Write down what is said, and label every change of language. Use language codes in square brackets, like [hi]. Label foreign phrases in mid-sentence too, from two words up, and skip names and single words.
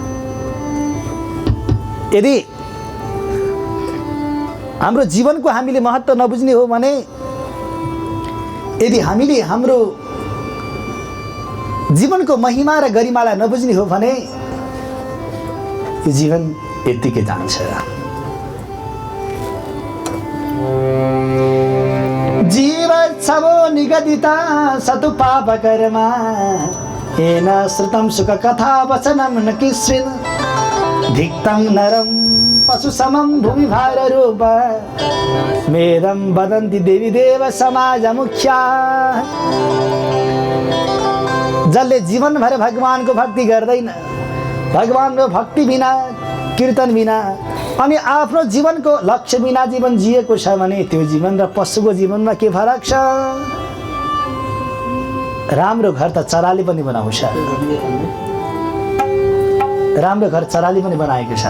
[ne] यदि हाम्रो जीवनको हामीले महत्त्व नबुझ्ने हो भने, यदि हामीले हाम्रो जीवनको महिमा र गरिमालाई नबुझ्ने हो भने यो जीवन यत्तिकै जान्छ। [sa] जीव छवो निगदिता सतु पाप कर्मा येन श्रुतं सुखकथा वचनं न किश्चिन् धिक्तं नरं पशुसमं भूमिभाररूप मेदं वदन्ति देवी देव समाजमुख्या। [ne] जसले जीवनभर भगवानको भक्ति गर्दैन, भगवानको भक्ति बिना, कीर्तन बिना अनि आफ्नो जीवनको लक्ष्य बिना जीवन जिएको छ भने त्यो जीवन र पशुको जीवनमा के फरक छ? राम्रो घर त चराले पनि बनाउँछ, राम्रो घर चराले पनि बनाएको छ।